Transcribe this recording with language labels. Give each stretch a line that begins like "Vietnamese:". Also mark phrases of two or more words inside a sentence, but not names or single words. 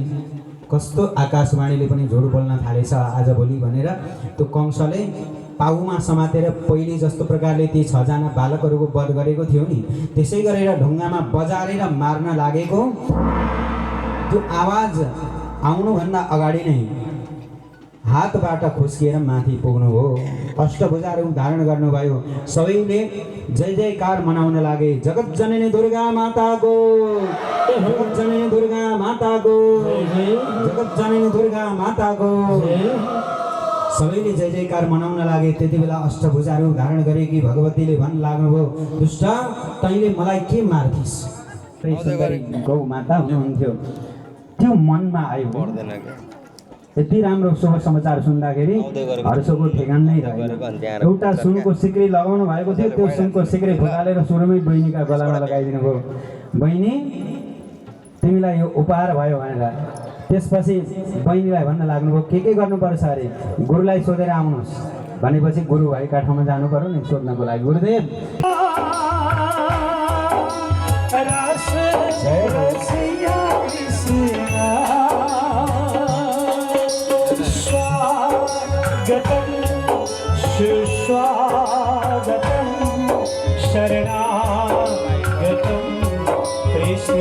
Nepali: कस्तो आकाशवाणीले पनि झुट बोल्न थालेछ आजभोलि भनेर त्यो कंसले पाउमा समातेर पहिले जस्तो प्रकारले ती 6 जना बालकहरूको वध गरेको थियो नि, त्यसै गरेर ढुङ्गामा बजारेर मार्न लागेको त्यो आवाज आउनुभन्दा अगाडि नै हातबाट खुस्किएर माथि पुग्नुभयो। अष्टभुजाहरू धारण गर्नुभयो। सबैले जय जयकार मनाउन लागे। जगत जननी दुर्गा माताको, जगत जननी दुर्गा माताको, जगत जननी दुर्गा माताको। सबैले जय जयकार मनाउन लागे। त्यति बेला अष्टभुजाहरू धारण गरेकी भगवतीले भन्न लाग्नुभयो, दुष्ट तैँले मलाई के मार्थिस्? सुन्दरी गौ माता हुनुहुन्थ्यो। त्यो मनमा आयो। यति राम्रो शुभ समाचार सुन्दाखेरि हर्षको ठेगान नै रहेन। एउटा सुनको सिक्री लगाउनु भएको थियो, त्यो सुनको सिक्री फुकालेर सुरुमै बहिनीका गलामा लगाइदिनु भयो। बहिनी तिमीलाई यो उपहार भयो भनेर। त्यसपछि बहिनीलाई भन्न लाग्नुभयो, के गर्नुपर्छ अरे? गुरुलाई सोधेर आउनुहोस् भनेपछि गुरु भएका ठाउँमा जानु पर्यो नि सोध्नको लागि। गुरुदेव
Sanskrit: सुस्वागतं शरणागतं कृष्ण।